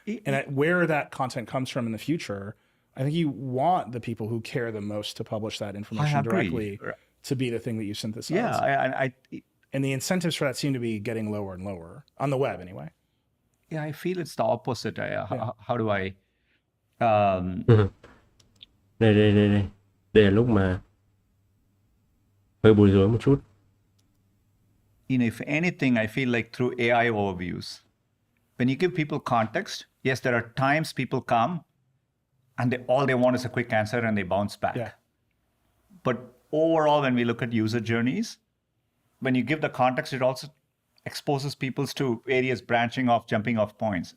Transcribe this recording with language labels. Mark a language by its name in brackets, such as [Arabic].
[English] And where that content comes from in the future, I think you want the people who care the most to publish that information directly to be the thing that you synthesize. Yeah, and the incentives for that seem to be getting lower and lower on the web anyway. Yeah, I feel it's the opposite. How do I? [Vietnamese] Đây. Đây là lúc mà hơi bối rối một chút. [English] If anything, I feel like through AI overviews, when you give people context, yes, there are times people come and all they want is a quick answer and they bounce back. Yeah. But overall, when we look at user journeys, when you give the context, it also exposes people to areas branching off, jumping off points.